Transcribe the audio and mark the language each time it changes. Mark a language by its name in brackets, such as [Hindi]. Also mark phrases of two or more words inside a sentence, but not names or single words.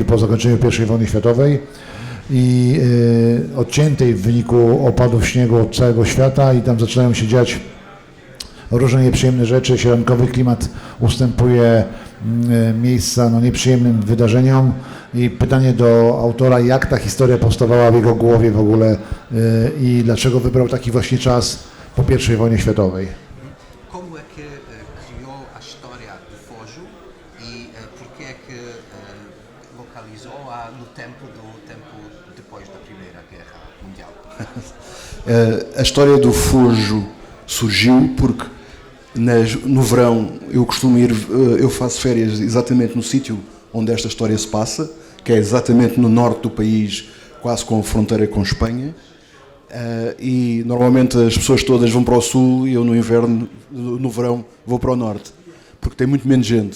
[Polish] po zakończeniu I wojny światowej i odciętej w wyniku opadów śniegu od całego świata i tam zaczynają się dziać różne nieprzyjemne rzeczy, sielankowy klimat ustępuje miejsca nieprzyjemnym wydarzeniom i pytanie do autora, jak ta historia powstawała w jego głowie w ogóle i dlaczego wybrał taki właśnie czas po I wojnie światowej. [Portuguese] Como é que criou a história do Fojo e por que é que localizou-a no tempo depois da Primeira Guerra Mundial? A história do Fojo surgiu porque no verão eu faço férias exatamente no sítio onde esta história se passa, que é exatamente no norte do país, quase com a fronteira com Espanha, e normalmente as pessoas todas vão para o sul e eu no verão vou para o norte, porque tem muito menos gente.